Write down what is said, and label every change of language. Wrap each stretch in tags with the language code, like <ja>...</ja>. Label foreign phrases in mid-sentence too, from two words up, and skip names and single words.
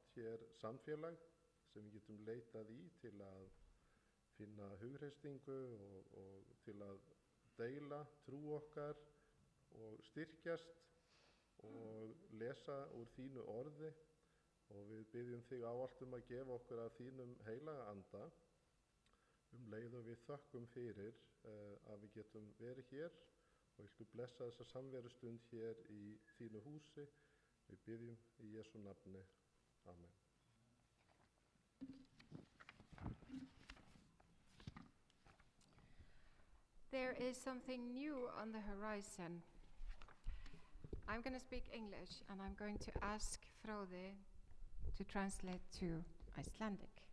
<is>hér samfélag sem við getum leitað í til að finna hugreistingu og til að deila trú okkar og styrkjast og lesa úr þínu orði og við biðjum þig ávallt að gefa okkur af þínum heilaga anda leið og við þökkum fyrir að við getum verið hér og viltu blessa þessa samverustund hér í þínu húsi. Við biðjum í Jesú nafni. Amen.</is> <en>There is something new on the horizon. I'm going to speak English and I'm going to ask Frode to translate to Icelandic.</en>